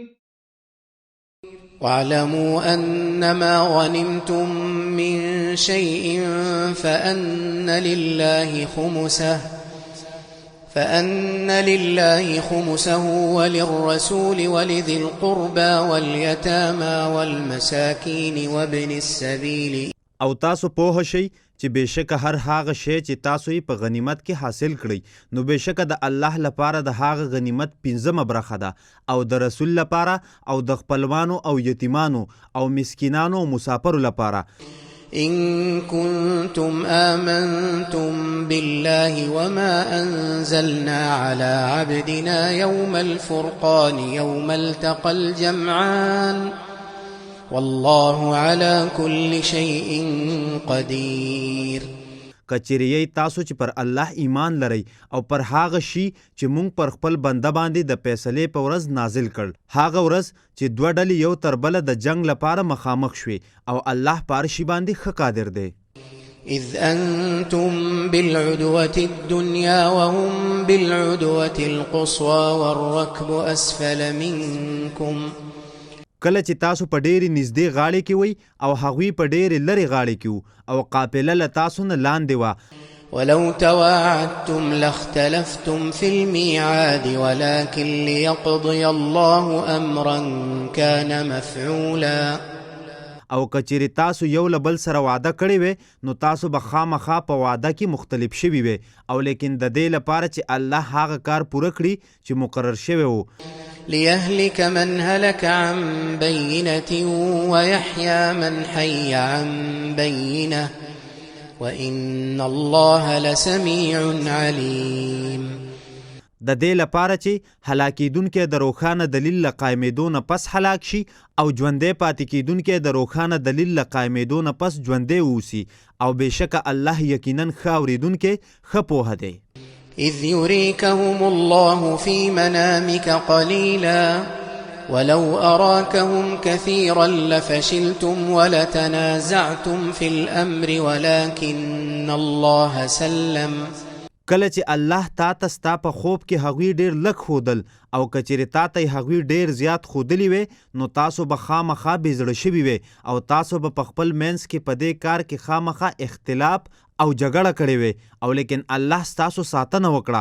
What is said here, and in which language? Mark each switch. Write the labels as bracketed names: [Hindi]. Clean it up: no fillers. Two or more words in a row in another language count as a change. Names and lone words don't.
[Arabic] واعلموا أنما غنمتم من شيء فأن لله خمسه وللرسول ولذي القربى واليتامى والمساكين وابن السبيل. [Pashto] او تاسو پوه شئ چې بېشکه هر هغه شی چې تاسو یې په غنیمت کې حاصل کړئ نو بېشکه د الله لپاره د هغه غنیمت 5مه برخه ده او د رسول لپاره او د خپلوانو او یتیمانو او مسکینانو او مسافرو لپاره. [Arabic] إن كنتم آمنتم بالله وما أنزلنا على عبدنا يوم الفرقان يوم التقى الجمعان والله على كل شيء قدير. [Pashto] کچریه تاسو چې پر الله ایمان لرئ او پر هغه شی چې مونږ پر خپل بنده باندې د فیصلې په ورځ نازل کړ، هغه ورځ چې دوه ډلې یو تر بله د جنگ لپاره مخامخ شوي او الله پر شی باندې ښه قادر دی. [Arabic] إذ أنتم بالعدوة الدنيا وهم بالعدوة القصوى والركب أسفل منكم. [Pashto] کله چې تاسو په ډېرې نږدې غاړې کې وئ او هغوی په ډېرې لرې غاړې کې وو او قافله له تاسو نه لاندې وه. [Arabic] ولو تواعدتم لاختلفتم في الميعاد ولكن ليقضي الله أمرا كان مفعولا. [Pashto] او کچېرې تاسو یو له بل سره وعده کړې وې نو تاسو به خامخا په وعده کې مختلف شوي وې او لیکن د دې لپاره چې الله هغه کار پوره کړي چې مقرر شوی و. [Arabic] ليهلك من هلك عن بينة ويحيى من حي عن بينة وإن الله لسميع عليم. [Pashto] د دې لپاره چې هلاکیدونکي د روښانه دلیل له قایمېدو نه پس هلاک شي او ژوندی پاتې کیدونکي د روښانه دلیل له قایمېدو نه پس ژوندی اوسي او بېشکه الله یقینا ښه اورېدونکی ښه پوهه دی. [Arabic] إذ يريكهم الله في منامك قليلا ولو أراكهم كثيرا لفشلتم ولتنازعتم في الأمر ولكن الله سلم. [Pashto] کله چې الله تا ته ستا په خوب کې هغوی ډېر لږ ښودل او که چېرې تا ته یې هغوی ډېر زیات ښودلي وې نو تاسو به خامخا بې زړه شوي وې او تاسو به په خپل منځ کې په دې کار کې خامخا اختلاف او جګړه کړې وې او لیکن الله ستاسو ساتنه وکړه.